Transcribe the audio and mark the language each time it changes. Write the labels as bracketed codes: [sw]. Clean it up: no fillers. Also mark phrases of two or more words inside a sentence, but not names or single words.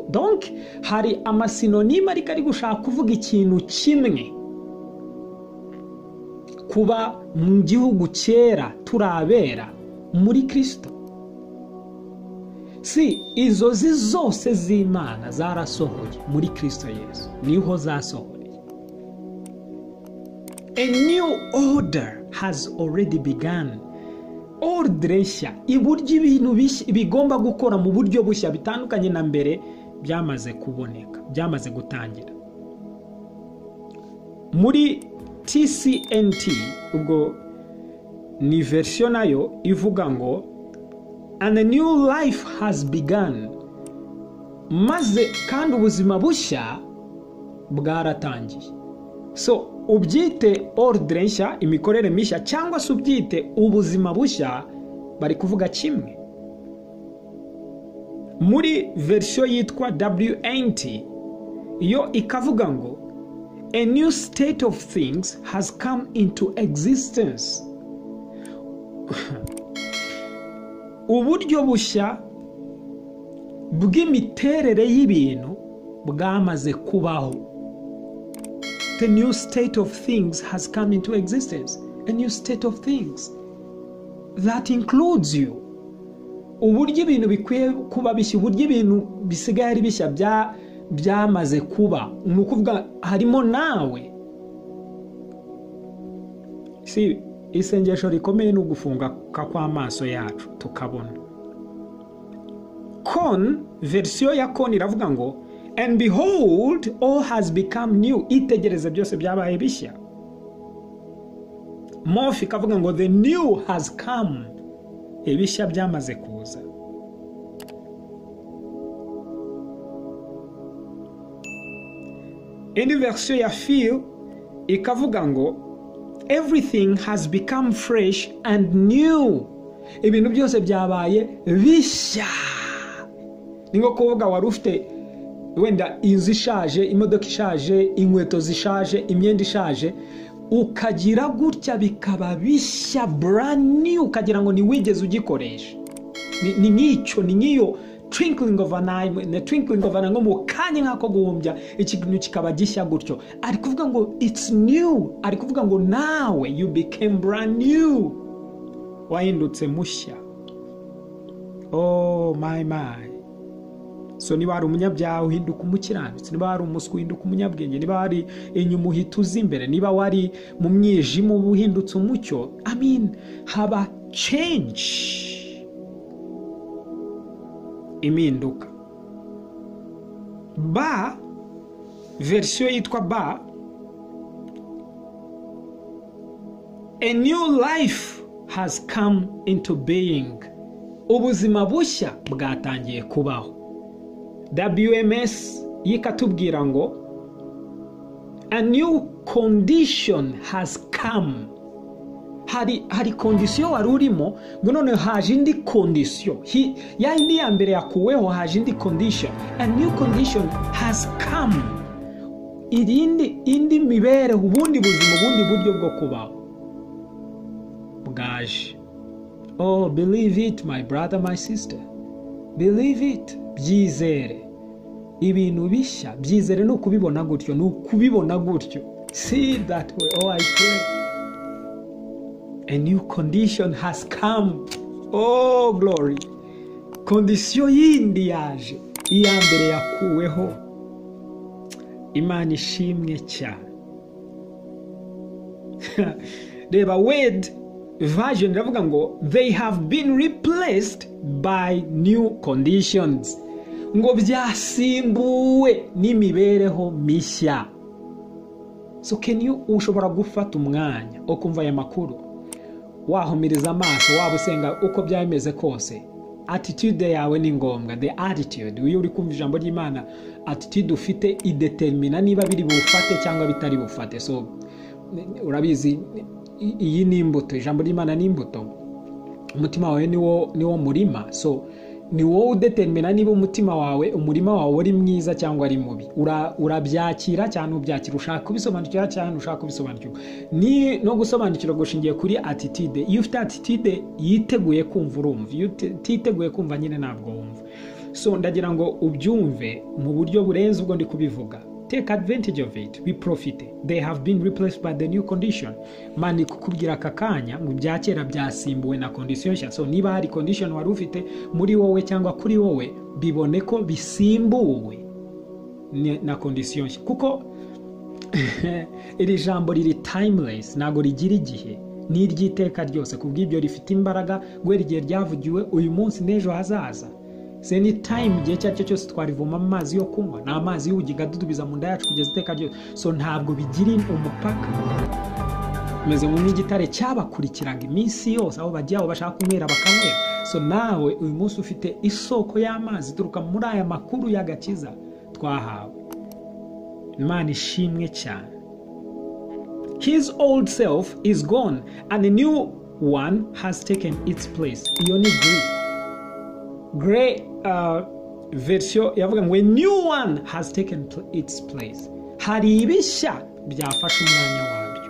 [rw] Donc hari amasinonime ariko ari gushaka kuvuga ikintu kimwe. Kuba mu gihugu cyera turabera muri Kristo. Si izo zose z'Imana zarasohoye muri Kristo Yesu, niho zasohoye. [en] A new order has already begun. [rw] Ordre nshya, iburyo ibintu bigomba gukora mu buryo bushya bitandukanye na mbere byamaze kuboneka, byamaze gutangira. Muri TCNT ubwo ni version nayo ivuga ngo [en] and a new life has begun, [rw] maze kandi ubuzima bushya bwaratangiye. So ubyite ordre nshya, imikorere mishya, cyangwa se ubyite ubuzima bushya, bari kuvuga kimwe. Muri version yitwa WNT iyo ikavuga ngo [en] a new state of things has come into existence. [rw] Uburyo bushya bw'imiterere y'ibintu bwamaze kubaho. [en] The new state of things has come into existence. A new state of things that includes you. [rw] Uburyo ibintu bikwiye kuba bishya, uburyo ibintu bisigaye ari bishya byamaze kuba, ni ukuvuga harimo nawe. Si isengesho rikomeye ni ugufunga kw'amaso yacu tukabona. Kon, version ya Kon iravuga ngo [en] and behold all has become new. [rw] Itegereze byose byabaye bishya. Mofi ikavuga ngo [en] the new has come. [rw] Ibishya byamaze kuza. Indi version ya Phil ikavuga ngo [en] everything has become fresh and new. [rw] Ibintu byose byabaye bishya. Ningo kuvuga wari ufite wenda inzu ishaje, imodoka ishaje, inkweto zishaje, imyenda ishaje, ukagira gutya bikaba bishya, [en] brand new, [rw] ukagira ngo ni wigeze ugikoresha. Ni nk'icyo, ni nk'iyo [en] twinkling of an eye, the twinkling of an eye, [rw] ngo mu kanya nk'ako guhumbya ikintu kikaba gishya gutyo. Ari kuvuga ngo [en] it's new, [rw] ari kuvuga ngo nawe [en] you became brand new, [rw] wahindutse mushya. [en] Oh my. [rw] So niba hari umunyabyaha uhinduka umukiranutsi, niba hari umuswa uhinduka umunyabwenge, niba hari inyuma uhituza imbere, niba wari mu mwijima uhindutse umucyo. [en] I mean, [rw] haba change, impinduka. Ba, version yitwa ba, [en] a new life has come into being. [rw] Ubuzima bushya bwatangiye kubaho. WMS yikatubwira ngo [en] a new condition has come. [rw] Hari condition wari urimo, ngo none haje indi condition. Ya indi ya mbere yakuweho, haje indi condition. [en] A new condition has come. [rw] Indi mibereho, ubundi buzima, ubundi buryo bwo kubaho bwaje. [en] Oh, believe it, my brother, my sister. Believe it. [rw] Byizere. Ibintu bishya, byizere no kubibona gutyo, no kubibona gutyo. [en] See that way. Oh, I pray. A new condition has come. Oh, glory. [rw] kondisiyo yindi yaje, iya mbere yakuweho. Imana ishimwe cyane. Reba Word version iravuga ngo [en] they have been replaced by new conditions, [rw] ngo byasimbuwe n'imibereho mishya. So ushobora gufata umwanya wo kumva aya makuru, wahumiriza amaso, waba usenga uko byameze kose, attitude yawe ni ngombwa. The attitude, iyo uri kumva ijambo ry'Imana, attitude ufite idetermina niba biri bufate cyangwa bitari bufate. So urabizi, iyi ni imbuto, ijambo ry'Imana ni imbuto, umutima wawe niwo murima. So ni wowe udetermina niba umurima wawe uri mwiza cyangwa ari mubi. Urabyakira cyane ubyakira, ushaka kubisobanukira cyane ushaka kubisobanukirwa. Ni no gusobanukirwa gushingiye kuri attitude. Iyo ufite attitude yiteguye kumva urumva, iyo utiteguye kumva nyine ntabwo wumva. So ndagira ngo ubyumve mu buryo burenze ubwo ndi kubivuga. [en] Take advantage of it, we profit. They have been replaced by the new condition. [rw] Mani kukubwira akakanya mu byakera byasimbuwe na condition nshya. So niba hari condition wari ufite muri wowe cyangwa kuri wowe, bibone ko bisimbuwe na condition nshya. Kuko iri jambo riri timeless, nago rigira igihe, ni iry'iteka ryose. Kubw'ibyo rifite imbaraga, guhera igihe ryavugiwe, uyu munsi n'ejo hazaza. [en] Any time [rw] igihe cyacyo cyose twarivoma amazi yo kunywa, na amazi y'ubugingo adudubiza mu nda yacu kugeza iteka ryose. So ntabwo bigira umupaka. Meze nk'igitare cyabakurikiraga iminsi yose, aho bajya aho bashaka kunywera bakanywera. So nawe uyu munsi ufite isoko y'amazi turuka muri aya makuru y'agakiza twahawe. Imana ishimwe cyane. [en] His old self is gone and a new one has taken its place. [rw] Iyo ni Gray version yavuga ngo [en] a new one has taken its place. [rw] Hari ibishya byafashe umwanya wabyo.